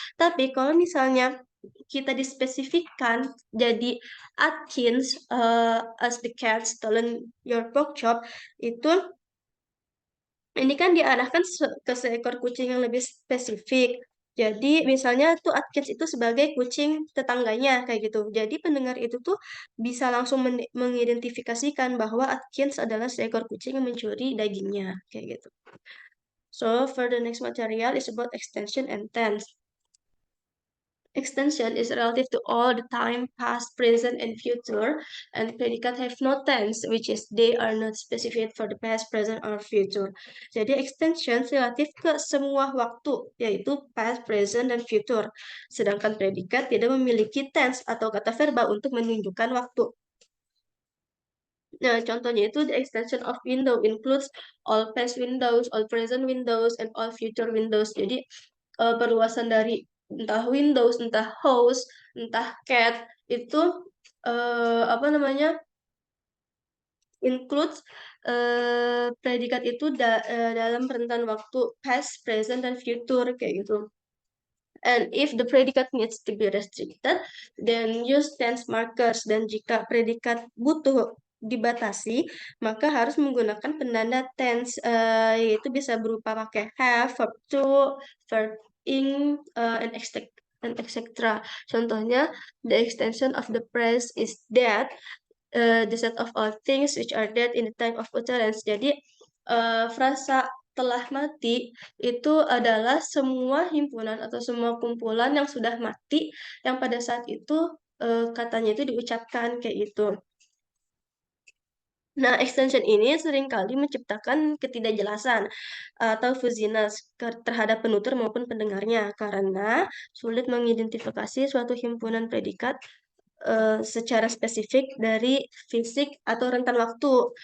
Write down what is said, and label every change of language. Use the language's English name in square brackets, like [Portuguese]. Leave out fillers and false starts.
[Indonesian] Tapi kalau misalnya kita dispesifikkan jadi Atkins [English] as the cat stolen your pork chop [Indonesian] itu ini kan diarahkan ke seekor kucing yang lebih spesifik. Jadi misalnya tuh Atkins itu sebagai kucing tetangganya kayak gitu. Jadi pendengar itu tuh bisa langsung mengidentifikasikan bahwa Atkins adalah seekor kucing yang mencuri dagingnya kayak gitu. [English] So for the next material is about extension and tense. Extension is relative to all the time, past, present, and future, and predicate have no tense, which is they are not specified for the past, present, or future. [Indonesian] Jadi extension relatif ke semua waktu, yaitu past, present, dan future. Sedangkan predikat tidak memiliki tense atau kata verba untuk menunjukkan waktu. Nah, contohnya itu [English] the extension of window includes all past windows, all present windows, and all future windows. [Indonesian] Jadi perluasan dari entah Windows, entah house, entah cat itu apa namanya includes predikat itu dalam rentan waktu past, present, dan future kayak gitu. [English] And if the predicate needs to be restricted, then use tense markers. [Indonesian] Dan jika predikat butuh dibatasi, maka harus menggunakan penanda tense, yaitu bisa berupa pakai have, verb to, verb in, and etc. [English] Contohnya, the extension of the phrase is that, the set of all things which are dead in the time of utterance. [Indonesian] Jadi, frasa telah mati itu adalah semua himpunan atau semua kumpulan yang sudah mati yang pada saat itu katanya itu diucapkan kayak gitu. Nah, extension ini seringkali menciptakan ketidakjelasan atau fuzziness terhadap penutur maupun pendengarnya karena sulit mengidentifikasi suatu himpunan predikat secara spesifik dari fisik atau rentan waktu.